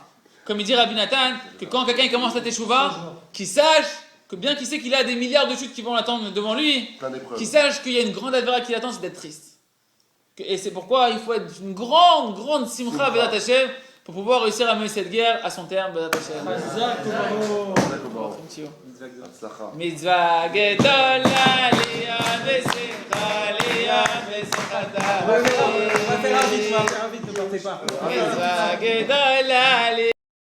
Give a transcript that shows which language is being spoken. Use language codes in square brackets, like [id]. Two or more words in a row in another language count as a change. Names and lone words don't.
[fr] Comme il dit Rabbi Nathan, que quand quelqu'un commence la teshuva, qu'il sache que bien qu'il sait qu'il a des milliards de chutes qui vont l'attendre devant lui, qu'il sache qu'il y a une grande advera qui l'attend, c'est d'être triste. Et c'est pourquoi il faut être une grande [he] שמחה ודעת השם, [fr] pour pouvoir réussir à mener cette guerre à son terme. [he] מצוה גדולה ליה בשמחה ליה בשמחתא. [fr] On va faire un vite, ne partez pas. [he] מצוה גדולה ליה